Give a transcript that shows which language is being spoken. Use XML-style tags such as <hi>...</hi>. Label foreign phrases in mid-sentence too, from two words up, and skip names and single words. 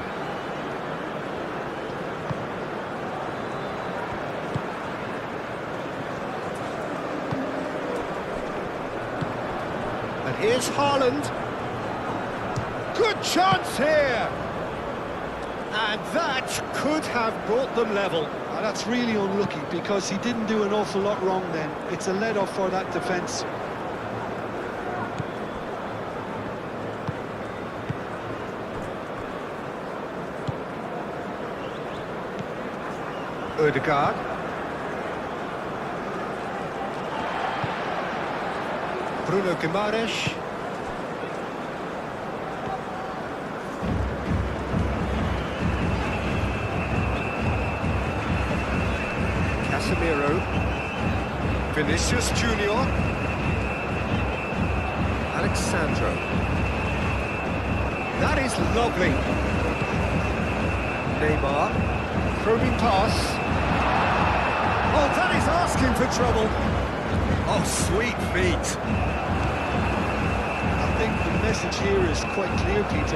<en>And here's Haaland. Good chance here! And that could have brought them level. That's really unlucky because he didn't do an awful lot wrong then. It's a let-off for that defence. Ødegaard. Bruno Guimaraes. Casemiro. Vinicius Junior. Alexandro. That is lovely. Neymar. Probing pass. Oh, that is asking for trouble. Oh, sweet feet. I think the message here is quite clear, Peter.</en>